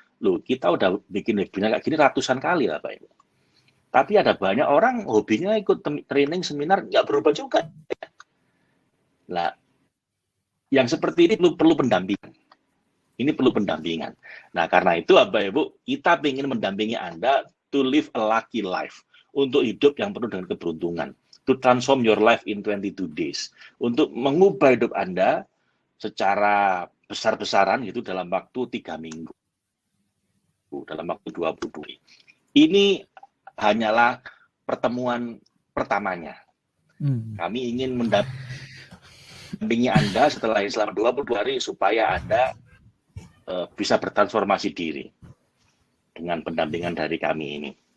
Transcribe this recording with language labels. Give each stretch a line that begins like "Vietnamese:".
Indonesian: Loh, kita udah bikin webinar kayak gini ratusan kali lah Pak Ibu. Tapi ada banyak orang hobinya ikut training, seminar, nggak berubah juga. Nah, yang seperti ini perlu pendampingan. Ini perlu pendampingan. Nah, karena itu Bapak Ibu, kita ingin mendampingi Anda
English: to live a lucky life.
Indonesian: Untuk hidup yang penuh dengan keberuntungan.
English: To transform your life in 22 days.
Indonesian: Untuk mengubah hidup Anda secara besar-besaran gitu dalam waktu 3 minggu. Dalam waktu 22 hari. Ini hanyalah pertemuan pertamanya. Kami ingin mendampingi Anda setelah selama 22 hari supaya Anda bisa bertransformasi diri dengan pendampingan dari kami ini.